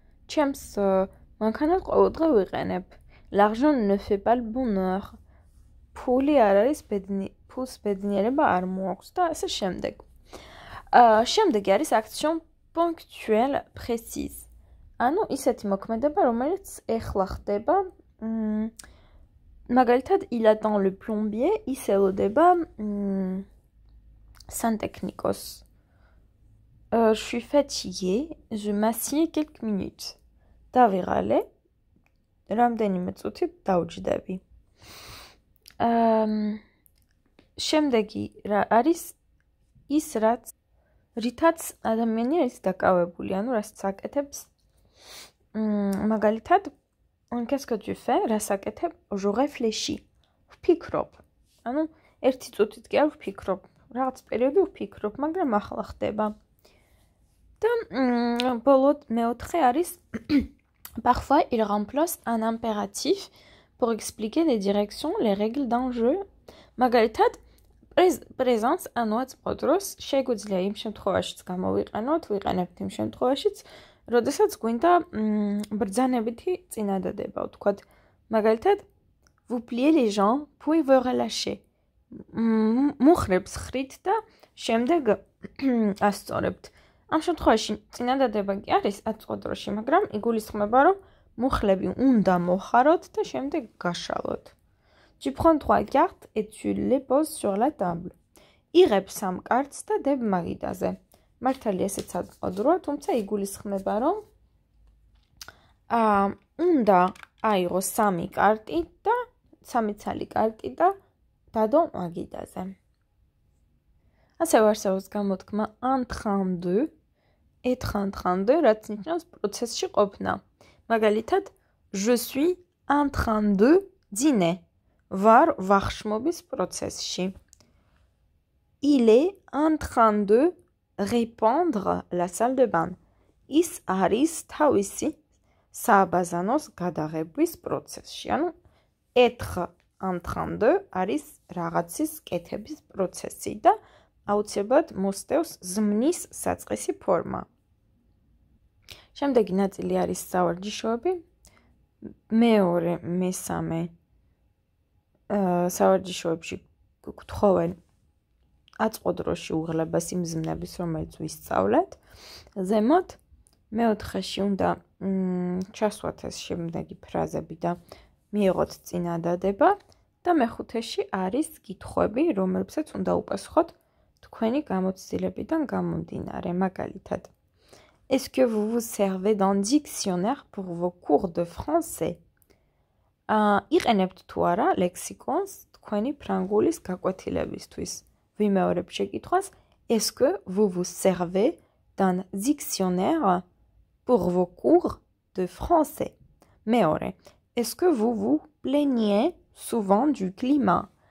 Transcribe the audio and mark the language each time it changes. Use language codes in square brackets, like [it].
[ka] ჩემს მანქანას ყოველდღე ვიყენებ. [fr] L'argent ne fait pas le bonheur. [ka] ფული არ არის ფულს ბედნიერება არ მოაქვს და ასე შემდეგ. შემდეგი არის [fr] action ponctuelle précise. [ka] ანუ ისეთი მოქმედება, რომელიც ეხლა ხდება, მაგალითად, [fr] il attend le plombier, [ka] ის ელოდება სანტექნიკოს. [fr] Je suis fatiguée, je m'assieds quelques minutes. [ka] დავიღალე, რამდენიმე წუთით დავჯდები. შემდეგი არის ის, რითაც ადამიანი არის დაკავებული, ანუ რასაც აკეთებს. მაგალითად, [fr] qu'est-ce que tu fais? [ka] რას აკეთებ? [fr] Je réfléchis. [ka] ვფიქრობ. ანუ ერთი წუთით კი არ ვფიქრობ. რაღაც პერიოდი ვფიქრობ, მაგრამ ახლა ხდება. და ბოლოდ მეოთხე არის [fr] parfois il remplace un impératif pour expliquer les directions, les règles d'un jeu. [ka] მაგალითად, présence ანუ აწმყო დროს შეგვიძლია იმ შემთხვევაშიც გამოვიყენოთ, ვიყენებთ იმ შემთხვევაშიც, როდესაც გვინდა ბრძანებითი წინადადება, ვთქვათ, მაგალითად, [fr] vous pliez les jambes, puis vous relâchez. [ka] მუხრებს ხრით და შემდეგ ასწორებთ. ამ შემთხვევაში წინადადება კი არის აწმყო დროში, მაგრამ იგულისხმება, რომ მუხლები უნდა მოხაროთ და შემდეგ გაშალოთ. [fr] Tu prends 3 cartes et tu les poses sur la table. [ka] იღებ 3 კარტს და დებ მაგიდაზე. მართალია ესეც აწმყო დროა, თუმცა იგულისხმება, რომ უნდა აიღოს 3 კარტი და 3 ცალი კარტი და დადო მაგიდაზე. ასევე არსებობს გამოთქმა en train de, être en train de, რაც ნიშნავს პროცესში ყოფნა. მაგალითად, [fr] je suis en train de dîner. [ka] ვარ ვახშმობის პროცესში. [fr] Il est en train de répandre la salle de bain. [ka] ის არის თავისი სააბაზანოს გადაღების პროცესში. ანუ être en train de არის რაღაცის კეთების პროცესი და აუცილებლად მოსდევს ზმნის საწყისი ფორმა. შემდეგი ნაწილი არის სავარჯიშოები. მეორე, მესამე სავარჯიშოებში გთხოვენ აწმყო დროში უღლებას იმ ზმნების, რომელიც ვისწავლეთ. ზემოთ მეოთხეში უნდა ჩასვათ ეს შემდეგი ფრაზები და მიიღოთ წინადადება და მეხუთეში არის კითხვები, რომლებსაც უნდა უპასუხოთ თქვენი გამოცდილებიდან გამომდინარე. მაგალითად, [fr] est-ce que vous vous servez d'un dictionnaire pour vos cours de français? [ka] იყენებთ თუ არა ლექსიკონს თქვენი ფრანგულის გაკვეთილებისთვის. ვიმეორებ შეკითხვას, [fr] est-ce que vous vous servez d'un dictionnaire pour vos cours de français? [ka] მეორე, [fr] est-ce que vous vous plaignez souvent du climat?